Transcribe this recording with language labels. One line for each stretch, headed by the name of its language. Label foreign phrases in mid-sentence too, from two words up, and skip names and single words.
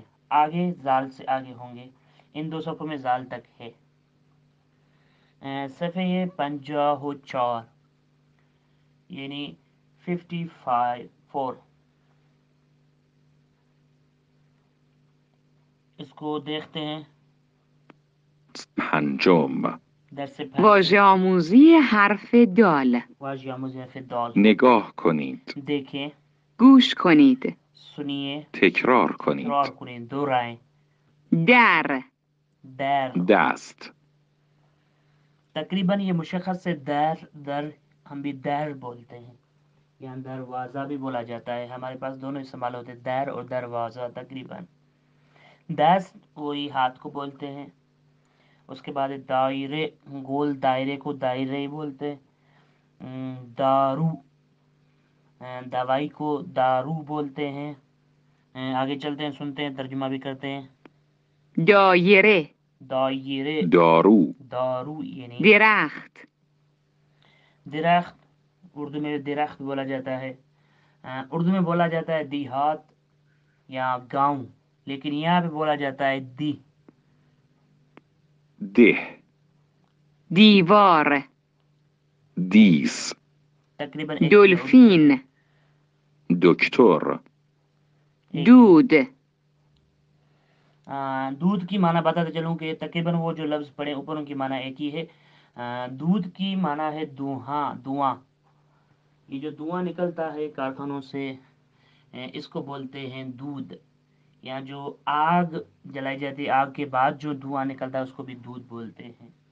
Urdu: آگے زال سے آگے ہوں گے. ان 2 صفحوں میں زال تک ہے. صفحے 54 یعنی 54 اس کو دیکھتے ہیں.
Persian: پنجم. درس واژه آموزی حرف دال. واژه آموزی حرف دال. نگاه کنید.
Urdu: دیکھیں.
Persian: گوش کنید.
Urdu: سنیے.
Persian: تکرار کنید. تکرار کنید. دہرائیں. در در. دست.
Urdu: تقریباً یہ مشخص سے در ہم بھی در بولتے ہیں. یہاں دروازہ بھی بولا جاتا ہے. ہمارے پاس دونوں استعمال ہوتے ہیں, در اور دروازہ. تقریباً دست وہی ہاتھ کو بولتے ہیں. اس کے بعد دائرے, گول دائرے کو دائرے بولتے ہیں. دارو, دوائی کو دارو بولتے ہیں. آگے چلتے ہیں, سنتے ہیں, ترجمہ بھی کرتے ہیں.
Persian: دایره دایره دارو دارو یعنی درخت درخت.
Urdu: اردو میں درخت بولا جاتا ہے. اردو میں بولا جاتا ہے دیہات یا گاؤں, لیکن یہاں پہ بولا جاتا ہے دی.
Persian: ده دیوار دیس
Urdu: تقریباً
Persian: دلفین دکتر دود.
Urdu: دودھ کی معنی بتاتے چلوں کہ تقریباً وہ جو لفظ پڑے اوپر ان کی معنی ایک ہی ہے. دودھ کی معنی ہے دھواں. یہ جو دھواں نکلتا ہے کارخانوں سے اس کو بولتے ہیں دودھ. یا جو آگ جلائی جاتی ہے, آگ کے بعد جو دھواں نکلتا ہے اس کو بھی دودھ بولتے ہیں.